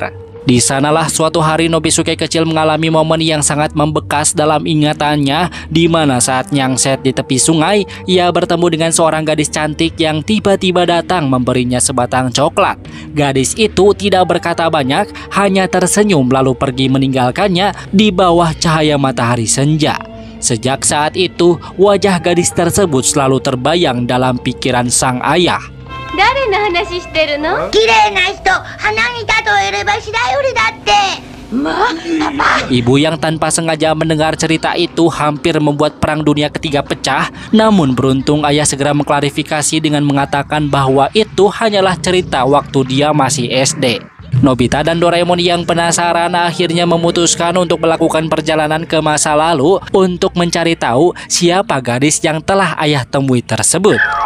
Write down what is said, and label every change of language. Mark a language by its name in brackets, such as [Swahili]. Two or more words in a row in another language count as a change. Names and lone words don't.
[Indonesian] Di sanalah suatu hari Nobisuke kecil mengalami momen yang sangat membekas dalam ingatannya, di mana saat nyangset di tepi sungai, ia bertemu dengan seorang gadis cantik yang tiba-tiba datang memberinya sebatang coklat. Gadis itu tidak berkata banyak, hanya tersenyum lalu pergi meninggalkannya di bawah cahaya matahari senja. Sejak saat itu, wajah gadis tersebut selalu terbayang dalam pikiran sang ayah. [Japanese] 誰の話してるの？綺麗な人、花に例えれば白百合だって。 [Indonesian] Ibu yang tanpa sengaja mendengar cerita itu hampir membuat Perang Dunia Ketiga pecah. Namun beruntung ayah segera mengklarifikasi dengan mengatakan bahwa itu hanyalah cerita waktu dia masih SD. Nobita dan Doraemon yang penasaran akhirnya memutuskan untuk melakukan perjalanan ke masa lalu untuk mencari tahu siapa gadis yang telah ayah temui tersebut.